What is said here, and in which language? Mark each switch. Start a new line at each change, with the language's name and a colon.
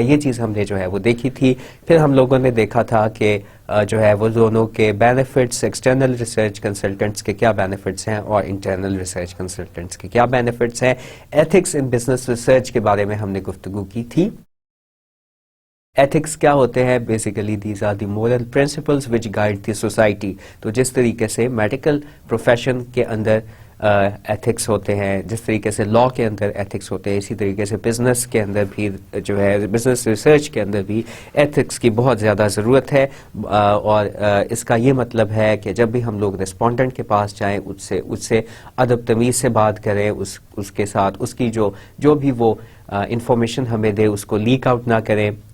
Urdu: یہ چیز ہم نے جو ہے وہ دیکھی تھی. پھر ہم لوگوں نے دیکھا تھا کہ جو ہے وہ دونوں کے بینیفٹس، ایکسٹرنل ریسرچ کنسلٹنٹس کے کیا بینیفٹس ہیں اور انٹرنل ریسرچ کنسلٹنٹس کے کیا بینیفٹس ہیں. ایتھکس ان بزنس ریسرچ کے بارے میں ہم نے گفتگو کی تھی. ایتھکس کیا ہوتے ہیں؟
English: Basically these are the moral principles which guide the society.
Urdu: تو جس طریقے سے میڈیکل پروفیشن کے اندر ایتھکس ہوتے ہیں، جس طریقے سے لاء کے اندر ایتھکس ہوتے ہیں، اسی طریقے سے بزنس کے اندر بھی جو ہے بزنس ریسرچ کے اندر بھی ایتھکس کی بہت زیادہ ضرورت ہے. اور اس کا یہ مطلب ہے کہ جب بھی ہم لوگ رسپونڈنٹ کے پاس جائیں اس سے ادب تمیز سے بات کریں، اس کے ساتھ اس کی جو بھی وہ انفارمیشن ہمیں دے اس کو لیک آؤٹ نہ کریں.